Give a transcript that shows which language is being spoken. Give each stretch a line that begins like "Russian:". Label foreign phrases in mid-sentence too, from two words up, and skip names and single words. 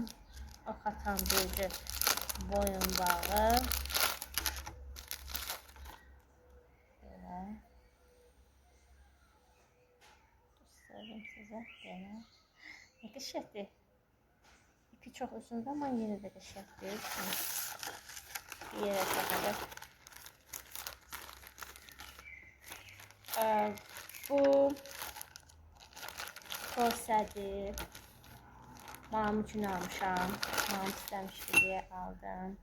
Azerbaijani: O xatan bürcü boyun bağı. Belə. Göstərdim sizə. Belə. Ne qəşəngdir. İpi çox uzundur, amma yenə də qəşəngdir.
Turkish: Yere takalım. Bu korsedir. Mamam için almışam. Mamam istemişti diye aldım.